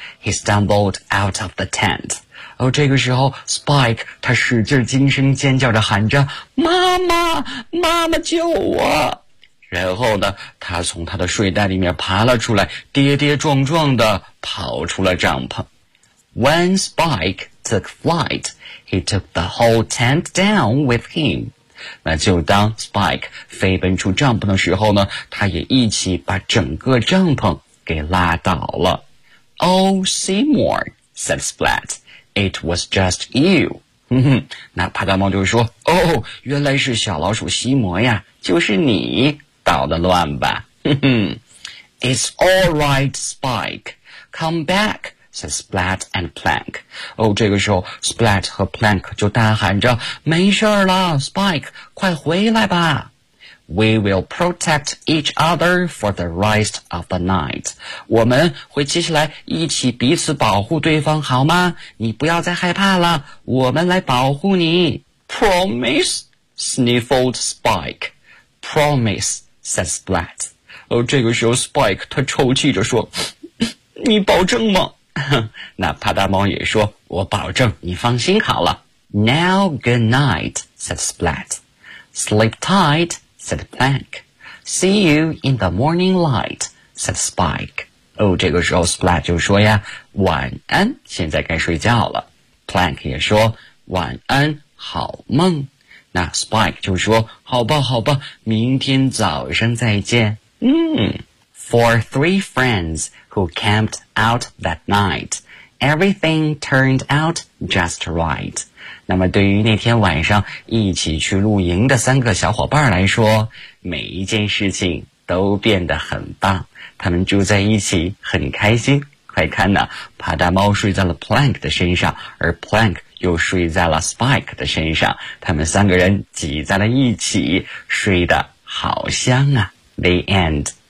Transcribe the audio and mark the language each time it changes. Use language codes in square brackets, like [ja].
[en] He stumbled out of the tent. [zh] 而这个时候 Spike 他使劲惊声尖叫着喊着，妈妈，妈妈救我。然后呢，他从他的睡袋里面爬了出来，跌跌撞撞地跑出了帐篷。 [en] When Spike took flight, he took the whole tent down with him. [zh] 那就当 Spike 飞奔出帐篷的时候呢，他也一起把整个帐篷给拉倒了。 [en] Oh, Seymour, said Splat, it was just you. [zh] 哼哼，那帕达猫就说，哦，原来是小老鼠西摩呀，就是你捣的乱吧。哼哼。 [en] It's all right, Spike. Come back, said Splat and Plank. [zh] 哦，这个时候 Splat 和 Plank 就大喊着，没事了 Spike, 快回来吧。 [en] We will protect each other for the rest of the night. [zh] 我们会接下来一起彼此保护对方，好吗？你不要再害怕了，我们来保护你。 [en] Promise? Sniffled Spike. Promise, said Splat. [zh] 这个时候 Spike 他抽泣着说，你保证吗？那帕达猫也说，我保证，你放心好了。 [en] Now good night, said Splat. Sleep tight. said Plank. See you in the morning light, said Spike. [zh] 哦，这个时候 Splat 就说呀，晚安，现在该睡觉了。 Plank 也说，晚安，好梦。那 Spike 就说，好吧，好吧，明天早上再见。嗯。 [en] For three friends who camped out that night, everything turned out just right. [zh] 那么对于那天晚上一起去露营的三个小伙伴来说，每一件事情都变得很棒，他们住在一起很开心。快看呢，帕达猫睡在了 Plank 的身上，而 Plank 又睡在了 Spike 的身上，他们三个人挤在了一起，睡得好香啊。 [en] The end.